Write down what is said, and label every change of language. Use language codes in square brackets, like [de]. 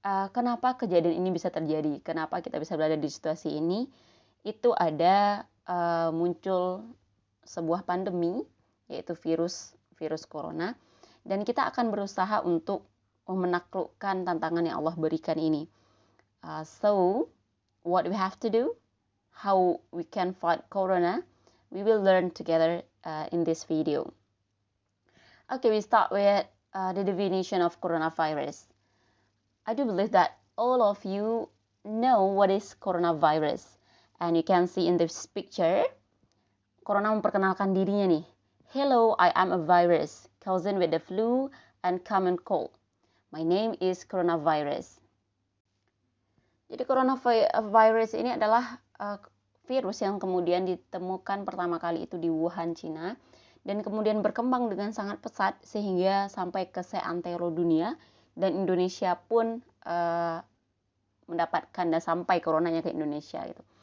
[id] Kenapa kejadian ini bisa terjadi? Kenapa kita bisa berada di situasi ini? Itu ada muncul sebuah pandemi, yaitu virus corona, dan kita akan berusaha untuk menaklukkan tantangan yang Allah berikan ini. [en] So what we have to do, how we can fight corona, we will learn together in this video. Okay, we start with the definition of coronavirus. I do believe that all of you know what is coronavirus. And you can see in this picture, corona [id] memperkenalkan dirinya nih. [en] Hello, I am a virus, cousin with the flu and common cold. My name is coronavirus. [id] Jadi coronavirus ini adalah virus yang kemudian ditemukan pertama kali itu di Wuhan, Cina, dan kemudian berkembang dengan sangat pesat sehingga sampai ke seantero dunia, dan Indonesia pun mendapatkan dan sampai coronanya ke Indonesia gitu.